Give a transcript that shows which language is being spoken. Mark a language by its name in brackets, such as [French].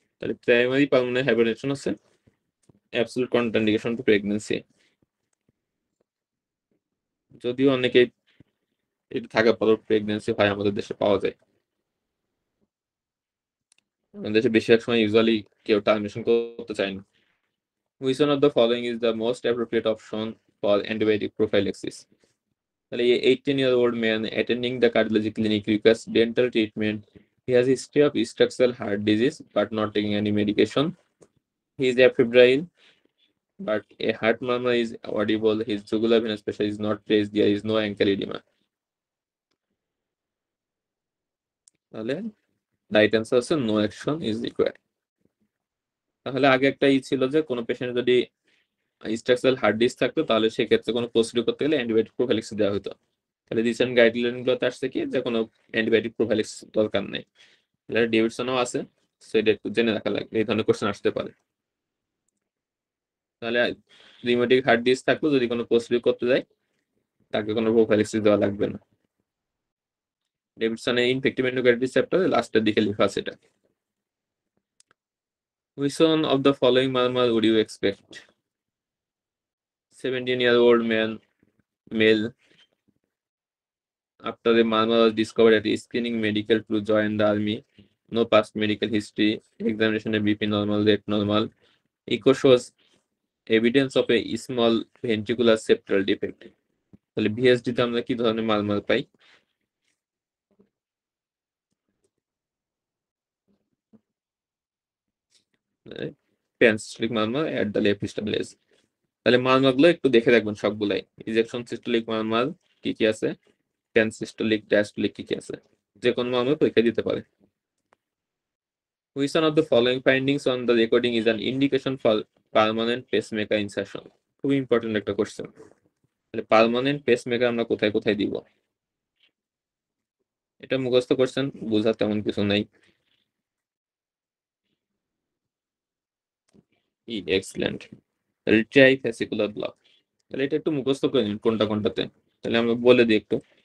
[English] তাহলে primary pulmonary hypertension হচ্ছে absolute contraindication to pregnancy. [Bangla] যদিও অনেকে এটা থাকার পরও প্রেগন্যান্সি হয় আমাদের দেশে পাওয়া যায়, আমাদের দেশে বেশিরভাগ সময় ইউজুয়ালি কেউ টার্মিনেশন করতে চায় না। [English] Which one of the following is the most appropriate option for antibiotic prophylaxis? [Bangla] তাহলে এই [English] 18-year-old man attending the cardiology clinic requires dental treatment. He has a history of structural heart disease but not taking any medication. He is afebrile but a heart murmur is audible. His jugular venous pressure is not raised. There is no ankle edema. [Bangla] তাহলে right answer হচ্ছে [English] No action is required. [Bangla] তাহলে আগে একটা ছিল যে কোনো patient যদি structural heart disk থাকতো তাহলে সেক্ষেত্রে কোনো প্রসিডিউর করতে গেলে অ্যান্টিবায়োটিক প্রোফাইলিক্স দেওয়া হতো। তাহলে রিসেন্ট গাইডলাইন গুলোতে আসছে কি যে কোনো অ্যান্টিবায়োটিক প্রোফাইলিক্স দরকার নেই, ডেভিডসনও আছে, সেটা একটু জেনে রাখা লাগবে, এই ধরনের কোশ্চেন আসতে পারে। তাহলে রিউমেটিক হার্ট ডিস্ক থাকলেও যদি কোনো প্রসিডিউর করতে যায় তাকে কোনো প্রোফাইলিক্স দেওয়া লাগবে না। ডেভিডসনের ইনফেক্টিভ এন্ডোকার্ডিটিস চ্যাপ্টারে লাস্টের দিকে লেখা আছে এটা। [English] Which one of the following murmur would you expect? 17-year-old male after the murmur was discovered at a screening medical to join the army. No past medical history. Examination of BP normal, rate normal. Echo shows evidence of a small ventricular septal defect. [Bangla] তাহলে VSD তে আমরা কি ধরনের মারমার পাই? [English] Pansystolic murmur at the left sternal edge. [Bangla] তাহলে মারমার গুলো একটু দেখে রাখবেন সবগুলাই, ইজেকশন সিস্টোলিক মারমার কি কি আছে, প্যানসিস্টোলিক ডায়াস্টোলিক কি কি আছে, যে কোনো মারমার পরীক্ষা দিতে পারে। [English] Which one of the following findings on the recording is an indication for permanent pacemaker insertion? [Bangla] খুবই ইম্পর্টেন্ট একটা কোশ্চেন। তাহলে পার্মানেন্ট পেসমেকার আমরা কোথায় কোথায় দিব, এটা মুখস্থ করছেন, বোঝার তেমন কিছু নাই। এক্সেলেন্ট। ট্রাইফ্যাসিকুলার ব্লক, তাহলে এটা একটু মুখস্থ করে নিন কোনটা কোনটাতে। তাহলে আমরা বলে দিই একটু।